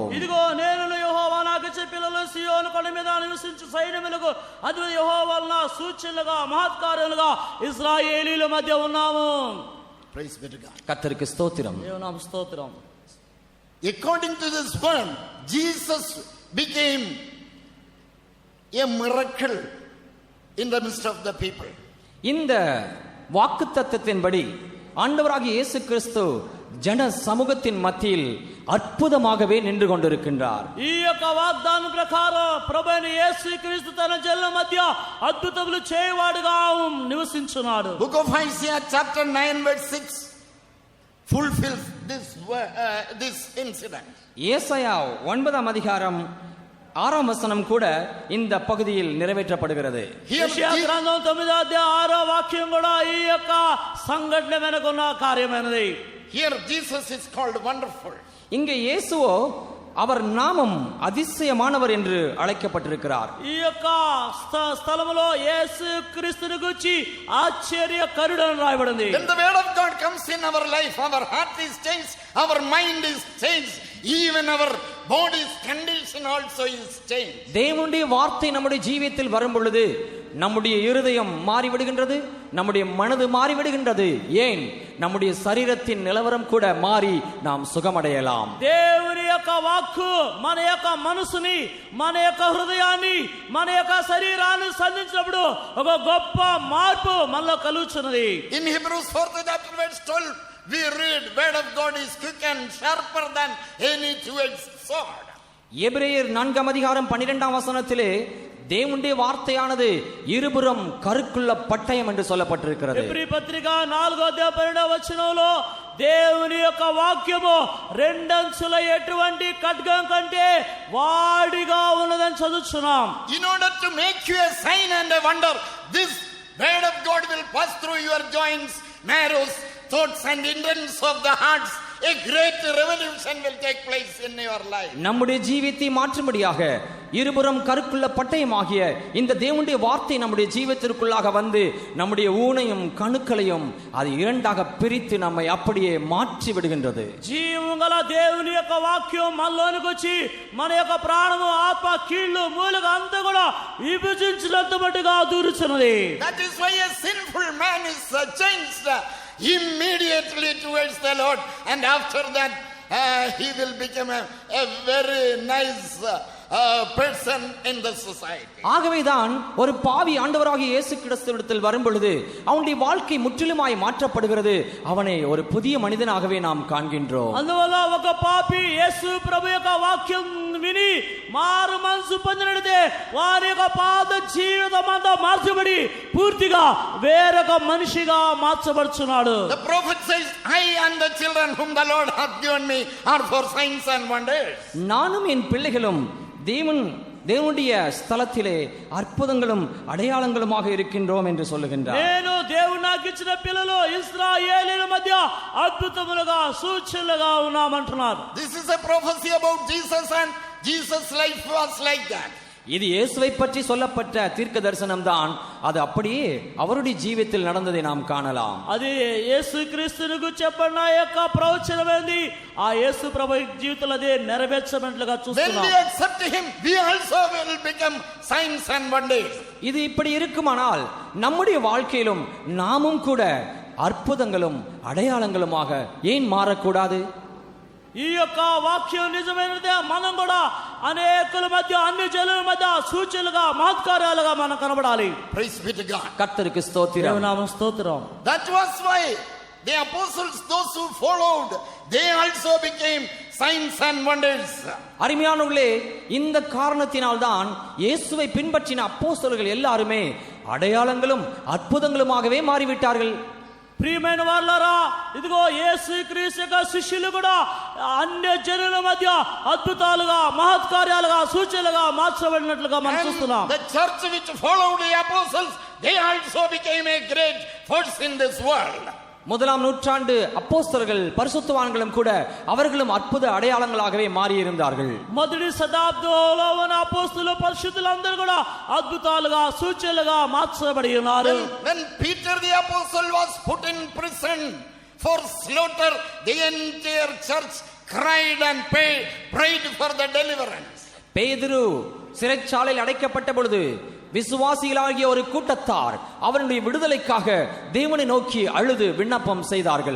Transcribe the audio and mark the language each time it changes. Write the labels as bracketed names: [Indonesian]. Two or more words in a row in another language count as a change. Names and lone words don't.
[Telugu] ఇదిగో నేను యెహోవా నాకు ఇచ్చే పిల్లలు సీయోను కొండ మీద నివసించు సైన్యములకు అద్భుత యెహోవా వలన సూచనలుగా మహత్కార్యాలుగా ఇశ్రాయేలీల మధ్య ఉన్నాము. [English] Praise be to God. [Tamil] கர்த்தருக்கு ஸ்தோத்திரம். [Telugu] దేవునామ స్తోత్రం. [English] According to this word, Jesus became a miracle in the midst of the people. [Tamil] இந்த வாக்குத்தத்தத்தின்படி ஆண்டவராகிய இயேசு கிறிஸ்து ஜன சமூகத்தின் மத்தியில் அற்புதமாகவே நின்று கொண்டிருக்கின்றார். [Telugu] ఈ యొక్క వాగ్దానం ప్రకారం ప్రభువైన యేసుక్రీస్తు తన జనుల మధ్య అద్భుతములు చేయవాడుగా నివసించున్నాడు. [English] Book of Isaiah chapter 9 verse 6 fulfills this incident. [Tamil] ஏசாயா 9ஆம் அதிகாரம் 6ஆம் வசனம் கூட இந்த பகுதியில் நிறைவேற்றப்படுகிறது. [Telugu] యెషయా గ్రంథం 9వ అధ్యాయం 6వ వాక్యం కూడా ఈ యొక్క సంఘటన వెనుకున్న కార్యమైనది. [English] Here Jesus is called wonderful. [Tamil] இங்கே இயேசுவோ அவர் நாமம் அதிசயமானவர் என்று அழைக்கப்பட்டிருக்கிறார். [Telugu] ఈ యొక్క స్థలములో యేసుక్రీస్తుని గురించి ఆశ్చర్యకరుడు అని రాయబడింది. [English] When the word of God comes in our life, our heart is changed, our mind is changed, even our body's condition also is changed. [Tamil] தேவனுடைய வார்த்தை நம்முடைய ஜீவியத்தில் வரும் பொழுது நம்முடைய இருதயம் மாறிவிடுகின்றது, நம்முடைய மனது மாறிவிடுகின்றது. ஏன், நம்முடைய சரீரத்தின் நிலவரம் கூட மாறி நாம் சுகமடையலாம். [Telugu] దేవుని యొక్క వాక్కు మన యొక్క మనసుని, మన యొక్క హృదయాన్ని, మన యొక్క శరీరాన్ని సంధించినప్పుడు ఒక గొప్ప మార్పు మనలో కలుగుచున్నది. [English] In Hebrews 4th chapter verse 12 we read, word of God is quick and sharper than any two-edged sword. [Tamil] எபிரேயர் 4ஆம் அதிகாரம் 12ஆம் வசனத்திலே தேவனுடைய வார்த்தையானது இருபுறம் கருக்குள்ள பட்டயம் என்று சொல்லப்பட்டிருக்கிறது. [Telugu] ఎబ్రీ పత్రిక 4వ అధ్యాయం 12వ వచనంలో దేవుని యొక్క వాక్యము రెండంచుల ఎటువంటి ఖడ్గం కంటే వాడిగా ఉన్నదని చదువుచున్నాం. [English] In order to make you a sign and a wonder, this word of God will pass through your joints, marrows, thoughts and intents of the hearts. A great revolution will take place in your life. [Tamil] நம்முடைய ஜீவியத்தை மாற்றும்படியாக இருபுறம் கருக்குள்ள பட்டயமாகிய இந்த தேவனுடைய வார்த்தை நம்முடைய ஜீவியத்திற்குள்ளாக வந்து நம்முடைய ஊனையும் கணுக்களையும் அது இரண்டாக பிரித்து நம்மை அப்படியே மாற்றி விடுகின்றது. [Telugu] జీవము గల దేవుని యొక్క వాక్యం మనలోనికి వచ్చి మన యొక్క ప్రాణము, ఆత్మ, కీళ్ళు, మూలక అంతా కూడా విభజించినంత మట్టుగా దూరుచున్నది. [English] That is why a sinful man is changed immediately towards the Lord, and after that he will become a very nice person in the society. [Tamil] ஆகவேதான் ஒரு பாவி ஆண்டவராகிய இயேசு கிறிஸ்துவிடத்தில் வரும் பொழுது அவனுடைய வாழ்க்கை முற்றிலுமாய் மாற்றப்படுகிறது. அவனை ஒரு புதிய மனிதனாகவே நாம் காண்கின்றோம். [Telugu] అందువల్ల ఒక పాపి యేసు ప్రభు యొక్క వాక్యం విని మారు మనసు పొందినట్లయితే వారి యొక్క పాత జీవితం అంతా మార్చబడి పూర్తిగా వేరొక మనిషిగా మార్చబడుచున్నాడు. [English] The prophet says, I and the children whom the Lord hath given me are for signs and wonders. [Tamil] நானும் என் பிள்ளைகளும் தேவனுடைய ஸ்தலத்திலே அற்புதங்களும் அடையாளங்களுமாக இருக்கின்றோம் என்று சொல்லுகின்றார். [Telugu] నేను దేవుడు నాకు ఇచ్చిన పిల్లలు ఇశ్రాయేలీయుల మధ్య అద్భుతములుగా సూచనలుగా ఉన్నామంటున్నారు. [English] This is a prophecy about Jesus, and Jesus' life was like that. [Tamil] இது இயேசுவை பற்றி சொல்லப்பட்ட தீர்க்க தரிசனம் தான். அது அப்படியே அவருடைய ஜீவியத்தில் நடந்ததை நாம் காணலாம். [Telugu] అది యేసుక్రీస్తునికి చెప్పిన యొక్క ప్రవచనమైంది. ఆ యేసు ప్రభు జీవితంలో అదే నెరవేర్చబడినట్లుగా [English] When [Telugu] చూస్తున్నాం. [English] we accept him, we also will become signs and wonders. [Tamil] இது இப்படி இருக்குமானால் நம்முடைய வாழ்க்கையிலும் நாமும் கூட அற்புதங்களும் அடையாளங்களுமாக ஏன் மாறக்கூடாது? [Telugu] ఈ యొక్క వాక్యం నిజమైనదే. మనం కూడా అనేకుల మధ్య, అన్ని జనుల మధ్య సూచనలుగా, మహత్కార్యాలుగా మనం కనబడాలి. [English] Praise be to God. [Tamil] கர்த்தருக்கு ஸ்தோத்திரம். [Telugu] దేవునామ స్తోత్రం. [English] That was why the apostles, those who followed, they also became signs and wonders. [Tamil] அருமையானவர்களே, இந்த காரணத்தினால்தான் இயேசுவை பின்பற்றின அப்போஸ்தலர்கள் எல்லாருமே அடையாளங்களும் அற்புதங்களுமாகவே மாறிவிட்டார்கள். [Telugu] ప్రియమైన వారలారా, ఇదిగో యేసుక్రీస్తు యొక్క శిష్యులు కూడా అన్య జనుల మధ్య అద్భుతాలుగా, మహత్కార్యాలుగా, సూచనలుగా మార్చబడినట్లుగా మనం చూస్తున్నాం. [English] The church which followed the apostles, they also became a great force in this world. [Tamil] முதலாம் நூற்றாண்டு அப்போஸ்தலர்கள் பரிசுத்தவான்களும் கூட அவர்களும் அற்புத அடையாளங்களாகவே மாறியிருந்தார்கள். [Telugu] మొదటి శతాబ్దంలో ఉన్న అపోస్తలులు పరిశుద్ధులందరూ కూడా అద్భుతాలుగా సూచనలుగా మార్చబడి ఉన్నారు. [English] When Peter the apostle was put in prison for slaughter, the entire church cried and prayed for the deliverance. [Tamil] பேதுரு சிறைச்சாலையில் அடைக்கப்பட்ட பொழுது விசுவாசிகளாகிய ஒரு கூட்டத்தார் அவனுடைய விடுதலைக்காக தேவனை நோக்கி அழுது விண்ணப்பம் செய்தார்கள்.